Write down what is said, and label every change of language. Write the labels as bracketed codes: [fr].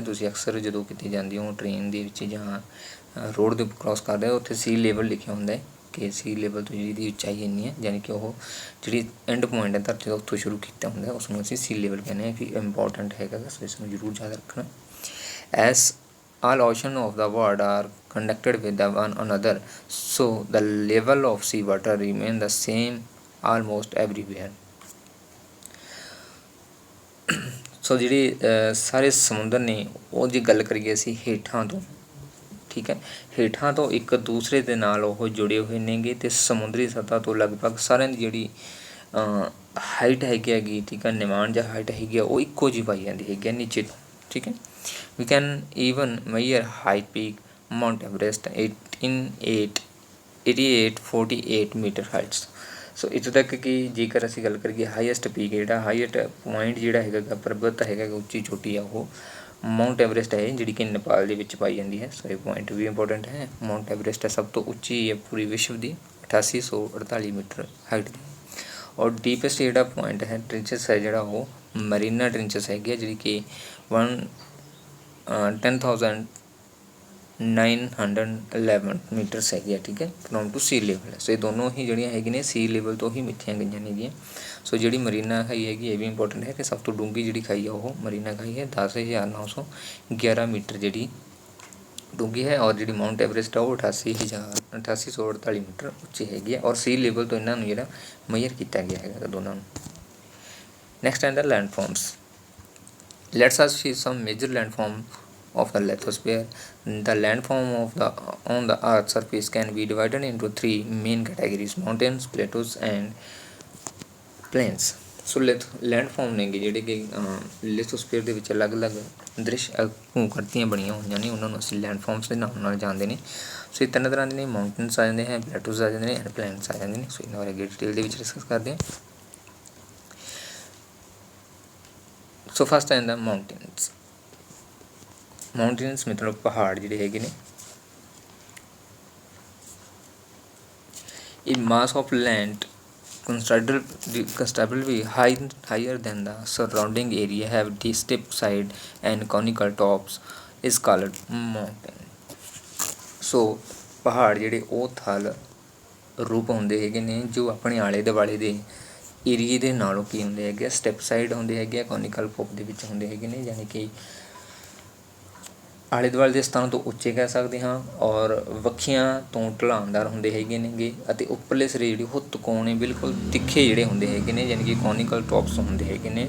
[pa] ਤੁਸੀਂ ਅਕਸਰ ਜਦੋਂ ਕਿਤੇ ਜਾਂਦੇ ਹੋ ਟ੍ਰੇਨ ਦੇ ਵਿੱਚ ਜਾਂ ਰੋਡ ਦੇ ਕ੍ਰੋਸ ਕਰਦੇ ਹੋ, ਉੱਥੇ ਸੀ ਲੈਵਲ ਲਿਖਿਆ ਹੁੰਦਾ ਹੈ ਕਿ ਸੀ ਲੈਵਲ ਤੋਂ ਜਿਹਦੀ ਉਚਾਈ ਇੰਨੀ ਹੈ, ਯਾਨੀ ਕਿ ਉਹ ਜਿਹੜੀ ਐਂਡ ਪੁਆਇੰਟ ਹੈ ਧਰਤੀ ਦਾ ਉੱਥੋਂ ਸ਼ੁਰੂ ਕੀਤਾ ਹੁੰਦਾ, ਉਸ ਨੂੰ ਅਸੀਂ ਸੀ ਲੈਵਲ ਕਹਿੰਦੇ ਹਾਂ। ਕਿ ਇੰਪੋਰਟੈਂਟ ਹੈਗਾ, ਸੋ ਇਸ ਨੂੰ ਜ਼ਰੂਰ ਯਾਦ ਰੱਖਣਾ। [en] As all ocean of the world are connected with the one another, so the level of sea water remain the same almost everywhere। [pa] ਸੋ ਜਿਹੜੇ ਸਾਰੇ ਸਮੁੰਦਰ ਨੇ ਉਹ ਜੇ ਗੱਲ ਕਰੀਏ ਅਸੀਂ ਹੇਠਾਂ ਤੋਂ, ਠੀਕ ਹੈ, ਹੇਠਾਂ ਤੋਂ ਇੱਕ ਦੂਸਰੇ ਦੇ ਨਾਲ ਉਹ ਜੁੜੇ ਹੋਏ ਨੇਗੇ, ਅਤੇ ਸਮੁੰਦਰੀ ਸਤ੍ਹਾ ਤੋਂ ਲਗਭਗ ਸਾਰਿਆਂ ਦੀ ਜਿਹੜੀ ਹਾਈਟ ਹੈਗੀ, ਠੀਕ ਹੈ, ਨਿਮਾਣ ਜਾਂ ਹਾਈਟ ਹੈਗੀ ਆ, ਉਹ ਇੱਕੋ ਜਿਹੀ ਪਾਈ ਜਾਂਦੀ ਹੈਗੀ ਨੀਚੇ ਤੋਂ, ਠੀਕ ਹੈ। [en] We can even measure high peak Mount Everest 8848 [pa] metre heights. ਸੋ ਇੱਥੋਂ ਤੱਕ ਕਿ ਜੇਕਰ ਅਸੀਂ ਗੱਲ ਕਰੀਏ ਹਾਈਐਸਟ ਪੀਕ, ਜਿਹੜਾ ਹਾਈਐਸਟ ਪੁਆਇੰਟ ਜਿਹੜਾ ਹੈਗਾ ਪਰਬਤ ਹੈਗਾ, ਉੱਚੀ ਚੋਟੀ ਆ, ਉਹ ਮਾਊਂਟ ਐਵਰੈਸਟ ਹੈ, ਜਿਹੜੀ ਕਿ ਨੇਪਾਲ ਦੇ ਵਿੱਚ ਪਾਈ ਜਾਂਦੀ ਹੈ। ਸੋ ਇਹ ਪੁਆਇੰਟ ਵੀ ਇੰਪੋਰਟੈਂਟ ਹੈ। ਮਾਊਂਟ ਐਵਰੈਸਟ ਸਭ ਤੋਂ ਉੱਚੀ ਹੈ ਪੂਰੀ ਵਿਸ਼ਵ ਦੀ, 8848 ਮੀਟਰ ਹਾਈਟ ਦੀ। ਔਰ ਡੀਪੈਸਟ ਜਿਹੜਾ ਪੁਆਇੰਟ ਹੈ, ਟ੍ਰਿੰਚਸ ਹੈ ਜਿਹੜਾ, ਉਹ ਮਰੀਨਾ ਟ੍ਰਿੰਚਸ ਹੈਗੀ ਹੈ, ਜਿਹੜੀ ਕਿ 10,911 ਮੀਟਰਸ ਹੈਗੀ ਆ, ਠੀਕ ਹੈ, ਫਰੋਮ ਟੂ ਸੀ ਲੈਵਲ। ਸੋ ਇਹ ਦੋਨੋਂ ਹੀ ਜਿਹੜੀਆਂ ਹੈਗੀਆਂ ਨੇ ਸੀ ਲੈਵਲ ਤੋਂ ਹੀ ਮਿੱਥੀਆਂ ਗਈਆਂ ਨੇਗੀਆਂ। ਸੋ ਜਿਹੜੀ ਮਰੀਨਾ ਖਾਈ ਹੈਗੀ, ਇਹ ਵੀ ਇੰਪੋਰਟੈਂਟ ਹੈ ਕਿ ਸਭ ਤੋਂ ਡੂੰਘੀ ਜਿਹੜੀ ਖਾਈ ਆ ਉਹ ਮਰੀਨਾ ਖਾਈ ਹੈ, 10,911 ਮੀਟਰ ਜਿਹੜੀ ਡੂੰਘੀ ਹੈ। ਔਰ ਜਿਹੜੀ ਮਾਊਂਟ ਐਵਰੈਸਟ ਆ ਉਹ 8848 ਮੀਟਰ ਉੱਚੀ ਹੈਗੀ ਹੈ, ਔਰ ਸੀ ਲੈਵਲ ਤੋਂ ਇਹਨਾਂ ਨੂੰ ਜਿਹੜਾ ਮੇਜਰ ਕੀਤਾ ਗਿਆ ਹੈਗਾ ਦੋਨਾਂ ਨੂੰ। ਨੈਕਸਟ ਆਉਂਦਾ land farms. [en] Let's us see some major landform of the lithosphere. The landform on the Earth's surface can be divided into three main categories: mountains, plateaus and plains। [pa] ਸੋ ਲੈਂਡਫਾਰਮ ਨੇਗੇ ਜਿਹੜੇ ਕਿ ਲਿਥੋਸਫੀਅਰ ਦੇ ਵਿੱਚ ਅਲੱਗ-ਅਲੱਗ ਦ੍ਰਿਸ਼ ਭੂਕਰਤੀਆਂ ਬਣੀਆਂ ਹੋਈਆਂ ਨੇ, ਉਹਨਾਂ ਨੂੰ ਅਸੀਂ ਲੈਂਡਫਾਰਮਸ ਦੇ ਨਾਮ ਨਾਲ ਜਾਣਦੇ ਨੇ। ਸੋ ਇਹ ਤਿੰਨ ਤਰ੍ਹਾਂ ਦੇ ਨੇ, ਮਾਊਂਟੇਨਸ ਆ ਜਾਂਦੇ ਹੈ, ਪਲੇਟੂਸ ਆ ਜਾਂਦੇ ਨੇ, ਐਂਡ ਪਲੇਨਸ ਆ ਜਾਂਦੇ ਨੇ। ਸੋ ਇਹਨਾਂ ਬਾਰੇ ਅੱਗੇ ਡਿਟੇਲ ਦੇ ਵਿੱਚ ਡਿਸਕਸ ਕਰਦੇ ਹਾਂ। ਸੋ ਫਸਟ ਆ ਜਾਂਦਾ ਮਾਊਂਟੇਨਸ। ਮਾਊਂਟੇਨਸ ਮਤਲਬ ਪਹਾੜ ਜਿਹੜੇ ਹੈਗੇ ਨੇ। [en] ਇਹ mass of land considerably higher than the surrounding area, have steep side and conical tops, is called mountain। [pa] ਸੋ ਪਹਾੜ ਜਿਹੜੇ ਉਹ ਥਲ ਰੂਪ ਹੁੰਦੇ ਹੈਗੇ ਨੇ, ਜੋ ਆਪਣੇ ਆਲੇ ਦੁਆਲੇ ਦੇ ਏਰੀਏ ਦੇ ਨਾਲੋਂ ਕੀ ਹੁੰਦੇ ਹੈਗੇ, ਸਟੈਪ ਸਾਈਡ ਹੁੰਦੇ ਹੈਗੇ ਆ, ਕੋਨੀਕਲ ਪੋਪ ਦੇ ਵਿੱਚ ਹੁੰਦੇ ਹੈਗੇ ਨੇ, ਯਾਨੀ ਕਿ ਆਲੇ ਦੁਆਲੇ ਦੇ ਸਥਾਨਾਂ ਤੋਂ ਉੱਚੇ ਕਹਿ ਸਕਦੇ ਹਾਂ, ਔਰ ਵੱਖੀਆਂ ਤੋਂ ਢਲਾਣਦਾਰ ਹੁੰਦੇ ਹੈਗੇ ਨੇਗੇ, ਅਤੇ ਉੱਪਰਲੇ ਸਿਰੇ ਜਿਹੜੀ ਉਹ ਤਿਕੋਣੇ ਬਿਲਕੁਲ ਤਿੱਖੇ ਜਿਹੜੇ ਹੁੰਦੇ ਹੈਗੇ ਨੇ, ਯਾਨੀ ਕਿ ਕੋਨੀਕਲ ਟੌਪਸ ਹੁੰਦੇ ਹੈਗੇ ਨੇ।